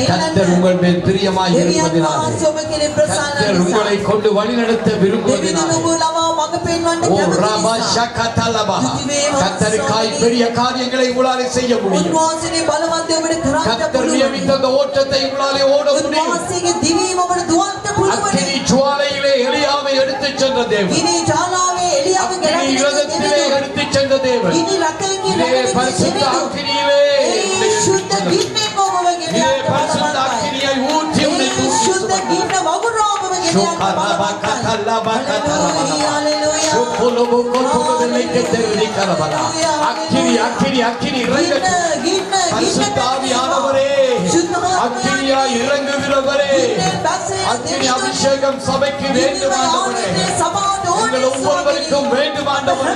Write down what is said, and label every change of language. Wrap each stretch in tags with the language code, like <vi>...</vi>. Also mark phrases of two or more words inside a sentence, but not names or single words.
<ta>கர்த்தர் உங்கள் மேல் பிரியமாய் இருப்பதினாலே, கர்த்தர் உங்களை கொண்டு வழிநடத்த விரும்புவதினாலே, ஓ ராபா ஷகதலபா, கர்த்தருக்காய் பெரிய காரியங்களை உங்களாலே செய்ய முடியும். கர்த்தர் நியமித்த அந்த ஓட்டத்தை உங்களாலே ஓட முடியும்.</ta> <si>උන්වහන්සේගේ දිවීම ඔබට දුවන්න පුළුවන්.</si> <ta>அக்கினி ஜுவாலையிலே எலியாவை எடுத்துச் சென்ற தேவன்.</ta> <si>ගිනි ජාලාවේ එලියව</si> <ta>அக்கினி</ta> <si>ගෙනගෙන</si> <ta>இரதத்திலே எடுத்துச் சென்ற தேவன்.</ta> <si>ගිනි රථයකින්</si> <ta>இதே</ta> <si>රැගෙන</si> <ta>பரிசுத்த</ta> <si>ගෙනෙන</si> <ta>அக்கினியிலே</ta> <si>ශුද්ධ ගින්නෙන් ඔබව ගෙන</si> <ta>இதே</ta> <si>යන්න</si> <ta>பரிசுத்த</ta> <si>බලවත්.</si> <ta>அக்கினியை ஊற்றி உன்னை தூக்கி</ta> <si>ශුද්ධ ගින්න වගුරා ඔබව ගෙන යන්න බලවත්.</si> <en>හalleluya.</en> <ta>அக்கினி அக்கினி அக்கினி இறங்கட்டும்.</ta> <si>ගින්න</si> <ta>பரிசுத்த ஆவியானவரே, அக்கினியாய் இறங்குகிறவரே, அக்கினி அபிஷேகம் சபைக்கு வேண்டும் ஆண்டவரே. எங்கள் ஒவ்வொருவருக்கும் வேண்டும் ஆண்டவரே.</ta>